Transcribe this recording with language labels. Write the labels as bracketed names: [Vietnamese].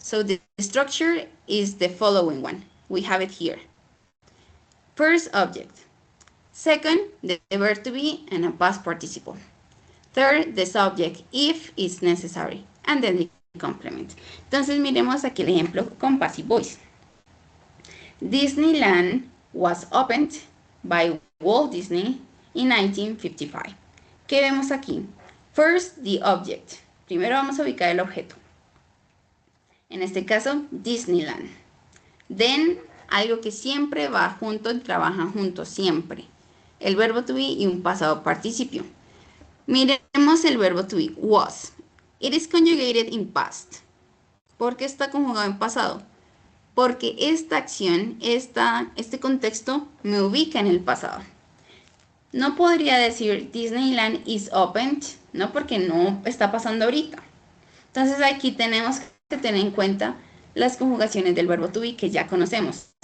[English] So the structure is the following one. We have it here. First, object. Second, the verb to be and a past participle. Third, the subject, if it's necessary. And then the complement. [Spanish] Entonces miremos aquí el ejemplo con Passive Voice. [English] Disneyland was opened by Walt Disney in 1955. [Spanish] ¿Qué vemos aquí? [English] First, the object. [Spanish] Primero vamos a ubicar el objeto. En este caso, Disneyland. Then, algo que siempre va junto y trabaja juntos, siempre. El verbo to be y un pasado participio. Miremos el verbo to be, was. [English] It is conjugated in past. [Spanish] ¿Por qué está conjugado en pasado? Porque esta acción, este contexto me ubica en el pasado. No podría decir [English] Disneyland is opened, [Spanish] ¿no? Porque no está pasando ahorita. Entonces aquí tenemos que tener en cuenta las conjugaciones del verbo to be que ya conocemos.